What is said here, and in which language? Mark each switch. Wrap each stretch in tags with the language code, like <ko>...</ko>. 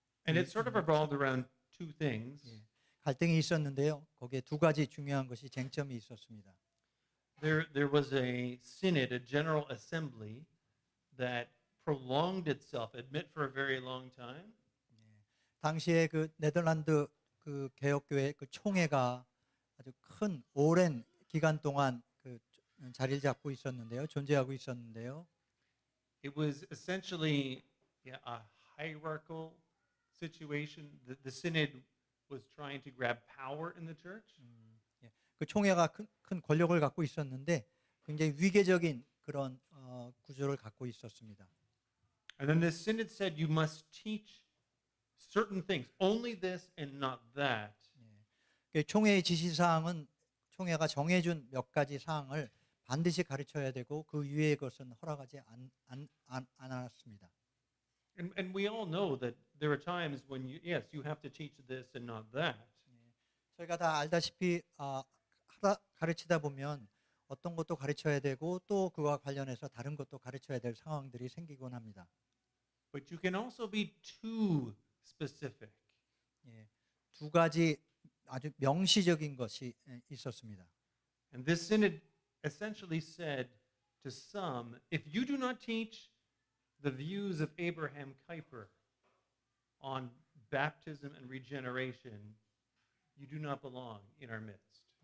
<en>And it sort of revolved around two things.</en> <ko>갈등이 있었는데요. 거기에 두 가지 중요한 것이 쟁점이 있었습니다.</ko> <en>There was a synod, a general assembly that prolonged itself, admit for a very long time. 당시에 그 네덜란드 그 개혁교회 그 총회가 아주 큰 오랜 기간 동안 그 자리를 잡고 있었는데요, 존재하고 있었는데요. It was essentially a hierarchical situation. The synod was trying to grab power in the church.</en> <ko>그 총회가 큰 권력을 갖고 있었는데 굉장히 위계적인 그런 구조를 갖고 있었습니다.</ko> <en>And then the synod said you must teach certain things, only this and not that.</en> <ko>총회의 지시사항은 총회가 정해준 몇 가지 사항을 반드시 가르쳐야 되고 그 이외의 것은 허락하지 않았습니다.</ko> <en>And we all know that there are times when you have to teach this and not that.</en> <ko>저희가 다 알다시피 가르치다 보면 어떤 것도 가르쳐야 되고 또 그와 관련해서 다른 것도 가르쳐야 될 상황들이 생기곤 합니다.</ko> <en>But you can also be too specific.</en> <ko>두 가지 아주 명시적인 것이 있었습니다.</ko> <en>And this synod essentially said to some, if you do not teach the views of Abraham Kuyper on baptism and regeneration, you do not belong in our midst.</en>